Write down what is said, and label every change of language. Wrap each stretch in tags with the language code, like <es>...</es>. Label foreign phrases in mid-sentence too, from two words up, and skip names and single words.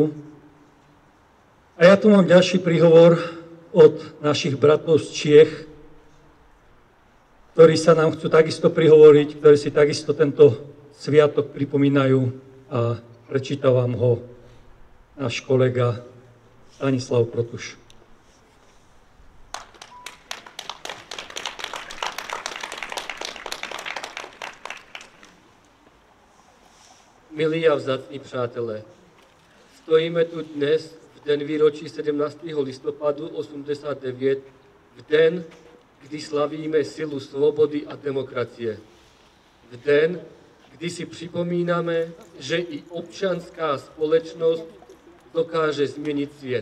<sk>A ja tu mám ďalší príhovor od našich bratov z Čiech, ktorí sa nám chcú takisto prihovoriť, ktorí si takisto tento sviatok pripomínajú a prečíta vám ho náš kolega Stanislav Protuš.</sk> <cs>Milí a vzácni přátelé, stojíme tu dnes v den výročí 17. listopadu 89, v den, kdy slavíme silu svobody a demokracie. V den, kdy si připomínáme, že i občanská společnost dokáže změnit svět.</cs>